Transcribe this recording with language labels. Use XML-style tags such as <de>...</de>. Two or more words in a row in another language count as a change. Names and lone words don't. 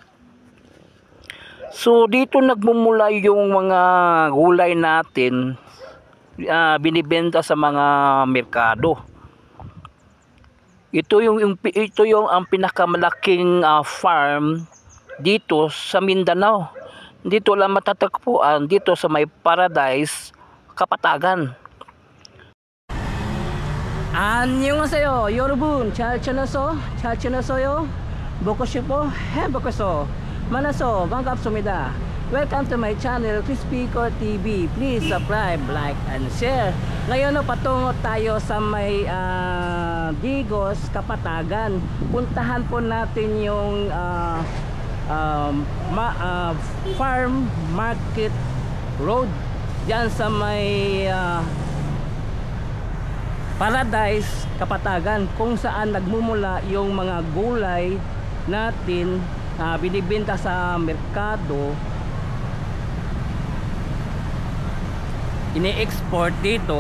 <tl>So dito nagmumula yung mga gulay natin, binibenta sa mga merkado. Ito yung ang pinakamalaking farm dito sa Mindanao. Dito lang matatagpuan, dito sa may Paradise Kapatagan.</tl> <ko>안녕하세요 여러분. 잘 지냈어? 잘 지냈어요? 먹고 싶어? 해먹었어. 만나서 반갑습니다.</ko> <en>Welcome to my channel Crispy Core TV. Please subscribe, like, and share.</en> <tl>Ngayon patungo tayo sa may Digos, Kapatagan. Puntahan po natin yung Farm Market Road diyan sa may Paradise Kapatagan, kung saan nagmumula yung mga gulay natin binibenta sa merkado, ini-export dito.</tl>